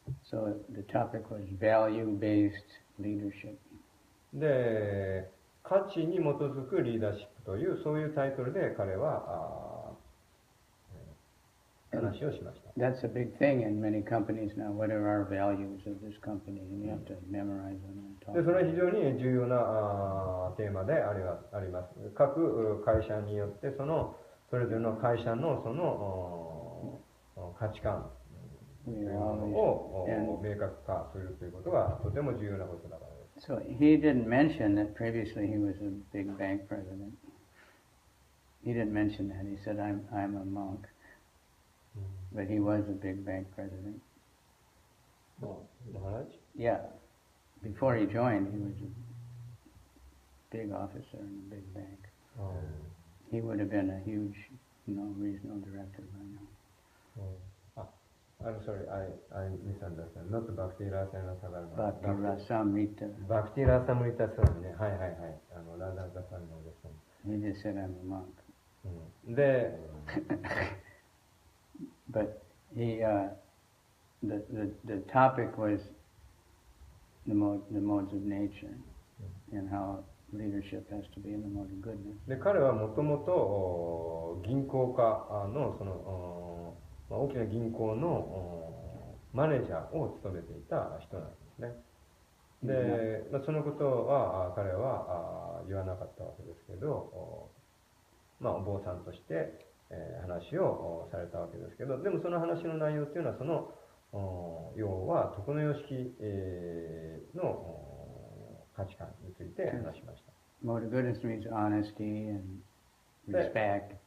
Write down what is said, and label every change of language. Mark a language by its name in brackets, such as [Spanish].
[English] So the topic was value-based leadership. [Japanese] で、価値に基づくリーダーシップというそういうタイトルで彼は話をしました。 [English] That's a big thing in many companies now. What are our values of this company? And you have to memorize them and talk. [Japanese] で、それは非常に重要なテーマであります。各会社によってそれぞれの会社のその価値観というものを明確化するということがとても重要なことだからです。 [English] So he didn't mention that previously he was a big bank president. He didn't mention that. He said, I'm a monk. But he was a big bank president. Maharaj? Yeah. Before he joined, he was a big officer in a big bank. He would have been a huge, regional director by now. I'm sorry, I misunderstood. Not Bhakti Rasayana Sagarama. Bhakti Rasamrita. [Japanese] Bhakti Rasamrita Swami ね。はいはいはい。ラダザさんのですね。 [English] He just said, I'm a monk. [Japanese] で、 [English] But he, the topic was the modes of nature and how leadership has to be in the mode of goodness. [Japanese] で、彼はもともと銀行家のその大きな銀行のマネージャーを務めていた人なんですね。で、そのことは彼は言わなかったわけですけど、お坊さんとして話をされたわけですけど、でもその話の内容っていうのはその要は徳の様式の価値観について話しました。 [English] Mode of goodness means honesty and respect.